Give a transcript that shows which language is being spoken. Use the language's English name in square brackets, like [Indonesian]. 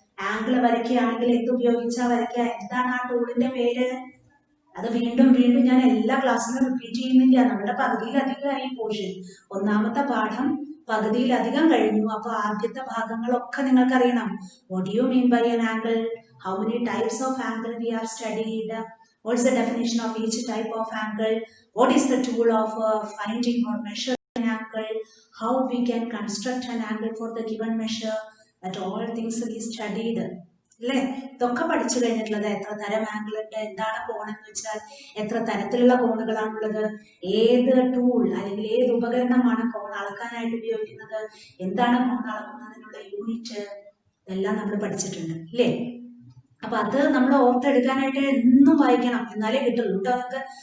[Malayalam] Angle വരയ്ക്കുകയാണെങ്കിൽ എന്തുപയോഗിച്ചാ വരയ്ക്കുക? എന്താണ് ആ ടൂളിന്റെ പേര്? അത് വീണ്ടും ഞാൻ എല്ലാ ക്ലാസ്സിലും റിപ്പീറ്റ് ചെയ്യുന്നില്ല. നമ്മുടെ പകുതിയിലധികമായി പോർഷൻ. ഒന്നാമത്തെ പാഠം പകുതിയിലധികം കഴിഞ്ഞു. അപ്പൊ ആദ്യത്തെ ഭാഗങ്ങളൊക്കെ നിങ്ങൾക്ക് അറിയണം. [English] What you mean by an angle? How many types of angle we have studied? What's the definition of each type of angle? What is the tool of finding or measuring an angle? How we can construct an angle for the given measure? That all things we studied. [Malayalam] അല്ലേ? ഇതൊക്കെ പഠിച്ചു കഴിഞ്ഞിട്ടുള്ളത്. എത്ര തരം angle ഉണ്ട്, എന്താണ് കോണെന്ന് വെച്ചാൽ എത്ര തരത്തിലുള്ള കോണുകളാണുള്ളത്, ഏത് ടൂൾ അല്ലെങ്കിൽ ഏത് ഉപകരണമാണ് കോൺ അളക്കാനായിട്ട് ഉപയോഗിക്കുന്നത്, എന്താണ് കോൺ അളക്കുന്നതിനുള്ള യൂണിറ്റ്, എല്ലാം നമ്മൾ പഠിച്ചിട്ടുണ്ട് ഇല്ലേ? അപ്പൊ അത് നമ്മൾ ഓർത്തെടുക്കാനായിട്ട് എന്നും വായിക്കണം, എന്നാലേ കിട്ടുള്ളൂ കേട്ടോ നമുക്ക്.